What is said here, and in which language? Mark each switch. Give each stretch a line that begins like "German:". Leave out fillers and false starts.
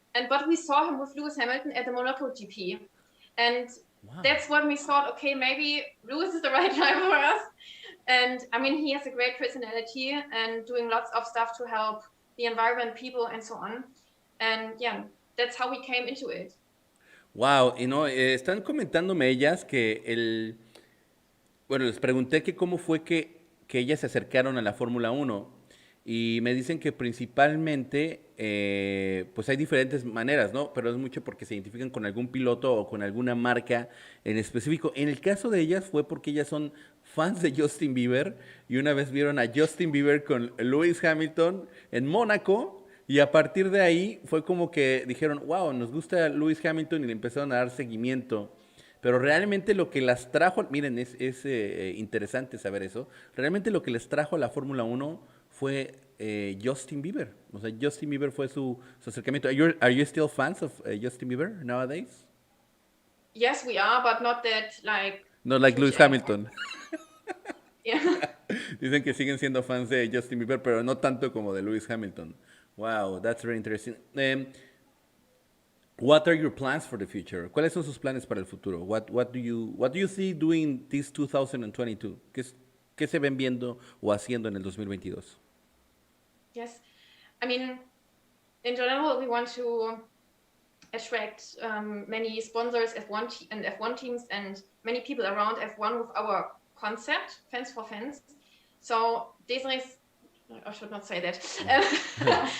English: But we saw him with Lewis Hamilton at the Monaco GP, and that's when we thought, okay, maybe Lewis is the right driver for us. And he has a great personality and doing lots of stuff to help the environment, people, and so on. And that's how we came into it.
Spanish: Wow, están comentándome ellas que les pregunté que cómo fue que ellas se acercaron a la Fórmula 1 y me dicen que principalmente pues hay diferentes maneras, ¿no? Pero es mucho porque se identifican con algún piloto o con alguna marca en específico. En el caso de ellas fue porque ellas son fans de Justin Bieber y una vez vieron a Justin Bieber con Lewis Hamilton en Mónaco y a partir de ahí fue como que dijeron, wow, nos gusta Lewis Hamilton y le empezaron a dar seguimiento. Pero realmente lo que las trajo, miren, es interesante saber eso. Realmente lo que les trajo a la Fórmula Uno fue Justin Bieber. O sea, Justin Bieber fue su acercamiento.
English: Are you still fans of Justin Bieber nowadays? Yes, we are, but not that like Not like huge Lewis Hamilton. yeah.
Spanish: Dicen que siguen siendo fans de Justin Bieber, pero no tanto como de Lewis Hamilton.
English: Wow, that's very interesting. What are your plans for the future?
Spanish: ¿Cuáles son sus planes para el futuro?
English: What do you see doing this 2022?
Spanish: ¿Qué se ven viendo o haciendo en el 2022?
English: Yes, I mean, in general, we want to attract many sponsors and F1 teams and many people around F1 with our concept, Fans for Fans. So Desiree's, I should not say that.